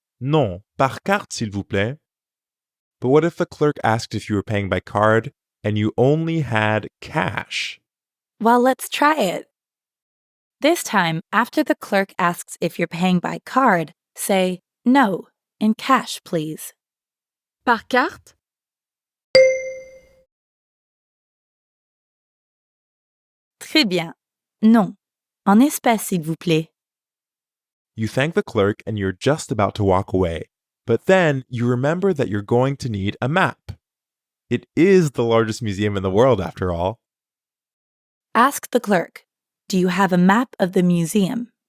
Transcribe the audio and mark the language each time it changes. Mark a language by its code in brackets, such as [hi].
[fr] Non, par carte, s'il vous plaît. [en] But what if the clerk asked if you were paying by card and you only had cash? Well, let's try it. This time, after the clerk asks if you're paying by card, say, no, in cash, please. [fr] Par carte? Très bien. Non, en espèces, s'il vous plaît. [en] You thank the clerk and you're just about to walk away, but then you remember that you're going to need a map. It is the largest museum in the world, after all. Ask the clerk, do you have a map of the museum?